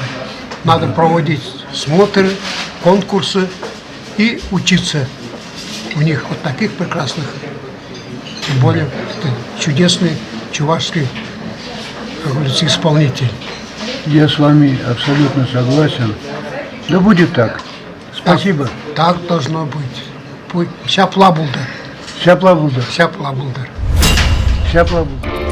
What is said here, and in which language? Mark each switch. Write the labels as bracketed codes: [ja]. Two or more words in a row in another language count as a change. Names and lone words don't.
[ru] Надо проводить смотры, конкурсы и учиться у них вот таких прекрасных, тем более чудесный чувашский, как говорится, исполнитель. Я с вами абсолютно согласен. Да будет так. Спасибо. Так должно быть. [cv] Шапла булдар. Шапла булдар. Шапла булдар. Шапла булдар.